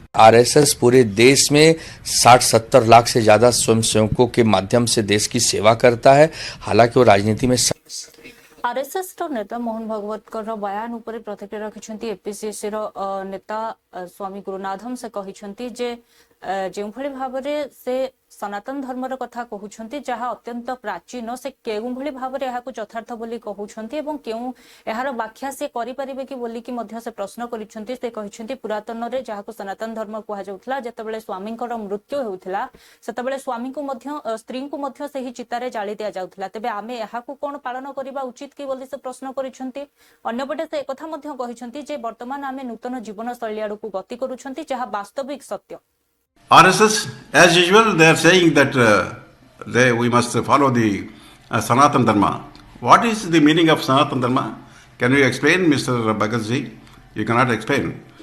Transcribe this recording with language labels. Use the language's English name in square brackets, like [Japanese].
[Hindi] RSS पूरे देश में 60-70 लाख से ज्यादा स्वयंसेवकों के माध्यम से देश की सेवा करता है। हालांकि वो राजनीति में [Odia] आरएसएस रो नेता मोहन भगवत बयान उपर प्रतिक्रिया रखिछंती। एपीसीसी रो नेता स्वामी गुरुनाथम से कहिछंती जे ଯେଉଁଭଳି ଭାବରେ ସେ ସନାତନ ଧର୍ମର କଥା କହୁଛନ୍ତି ଯାହା ଅତ୍ୟନ୍ତ ପ୍ରାଚୀନ ସେ କେଉଁଭଳି ଭାବରେ ଏହାକୁ ଯଥାର୍ଥ ବୋଲି କହୁଛନ୍ତି ଏବଂ କେଉଁ ଏହାର ବ୍ୟାଖ୍ୟା ସେ କରିପାରିବେ କି ବୋଲିକି ମଧ୍ୟ ସେ ପ୍ରଶ୍ନ କରିଛନ୍ତି। ସେ କହିଛନ୍ତି ପୁରାତନରେ ଯାହାକୁ ସନାତନ ଧର୍ମ କୁହାଯାଉଥିଲା ଯେତେବେଳେ ସ୍ୱାମୀଙ୍କର ମୃତ୍ୟୁ ହେଉଥିଲା ସେତେବେଳେ ସ୍ୱାମୀଙ୍କୁ ମଧ୍ୟ ସ୍ତ୍ରୀଙ୍କୁ ମଧ୍ୟ ସେହି ଚିତାରେ ଜାଳି ଦିଆଯାଉଥିଲା। ତେବେ ଆମେ ଏହାକୁ କ'ଣ ପାଳନ କରିବା ଉଚିତ କି ବୋଲି ସେ ପ୍ରଶ୍ନ କରିଛନ୍ତି। ଅନ୍ୟପଟେ ସେ ଏକଥା ମଧ୍ୟ କହିଛନ୍ତି ଯେ ବର୍ତ୍ତମାନ ଆମେ ନୂତନ ଜୀବନଶୈଳୀ ଆଡ଼କୁ ଗତି କରୁଛନ୍ତି ଯାହା ବାସ୍ତବିକ ସତ୍ୟ। [English] RSS, as usual, they are saying that we must follow the Sanatan Dharma. What is the meaning of Sanatan Dharma? Can you explain, Mr. Bhagatji? You cannot explain.